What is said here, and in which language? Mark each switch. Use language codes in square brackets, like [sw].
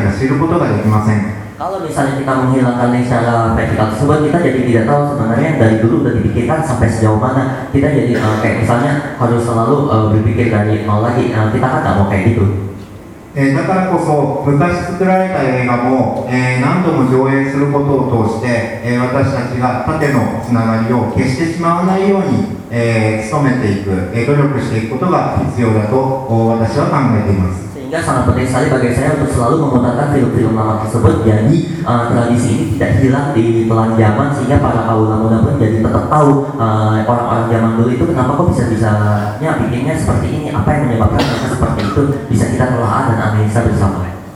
[id] Kalau misalnya kita menghilangkan secara vertikal tersebut, kita jadi tidak tahu sebenarnya dari dulu sudah dipikirkan sampai sejauh mana. Kita jadi kayak misalnya harus selalu berpikir dari nol lagi. Kita kan tidak mau kayak gitu. [ja] だからこそ昔作られた映画も何度も上映することを通して私たちが縦のつながりを消してしまわないように努めていく努力していくことが必要だと私は考えています。 [id] Sehingga sangat penting sekali bagi saya untuk selalu memutarkan film-film lama tersebut, jadi tradisi ini tidak hilang di telan zaman, sehingga para kaula muda pun jadi tetap tahu orang-orang zaman dulu itu kenapa kok bisa-bisanya bikinnya seperti ini, apa yang menyebabkan mereka seperti itu, bisa kita telaah dan analisa bersama.